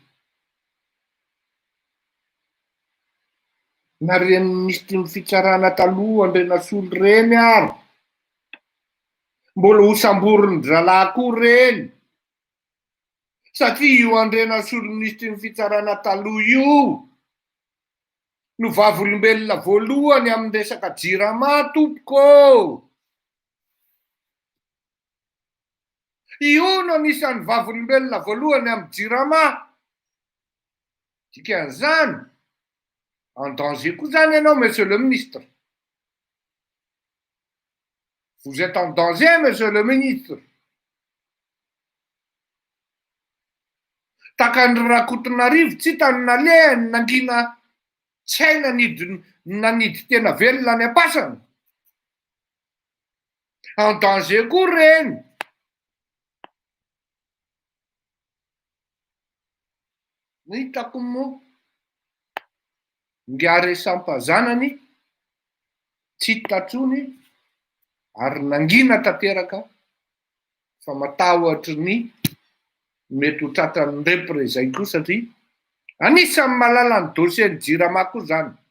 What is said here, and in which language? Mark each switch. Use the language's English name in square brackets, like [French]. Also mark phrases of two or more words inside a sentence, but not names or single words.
[Malagasy] Na reny nisy ny fitsarana taloha Andrenasolo reny ary mbola ho samboriny zalahy koa reny, satria io Andrenasolo nisy ny fitsarana taloha io no vavolombelona voalohany amin'ny resaka jirama tompoko. Io no anisan'ny vavolombelona voalohany amin'ny jirama. Dikan'izany [French] en danger [Malagasy] koa zany ianao, [French] monsieur le ministre. Vous êtes en danger, monsieur le ministre. [Malagasy] Takan'ny Rakotonarivo tsy hitany nalehany nangina tsy hay nanidy tena velona any am-pasana. [French] En danger [Malagasy] koa reny. Ny hitako moa ngiary sampazanany tsy tatsony ary nangina tanteraka fa matahotra ny mety ho tratran'ny repre zay koa, satria anisan'ny malala ny dossier-ny jirama koa zany.